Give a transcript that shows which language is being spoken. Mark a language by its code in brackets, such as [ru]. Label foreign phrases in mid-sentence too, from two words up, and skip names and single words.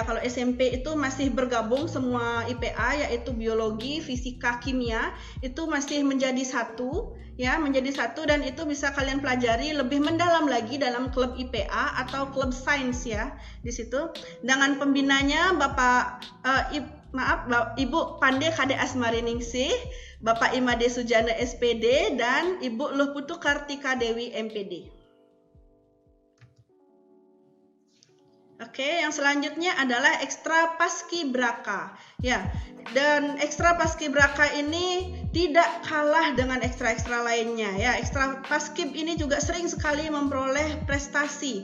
[id] Kalau SMP itu masih bergabung semua IPA, yaitu biologi, fisika, kimia, itu masih menjadi satu ya, menjadi satu, dan itu bisa kalian pelajari lebih mendalam lagi dalam klub IPA atau klub sains ya di situ. Dengan pembinanya Ibu Pande Kade Asmariningsih, Bapak Imade Sujana SPD, dan Ibu Luh Putu Kartika Dewi MPD. Oke, yang selanjutnya adalah ekstra paskibraka. Ya, dan ekstra paskibraka ini tidak kalah dengan ekstra-ekstra lainnya ya. Ekstra paskib ini juga sering sekali memperoleh prestasi.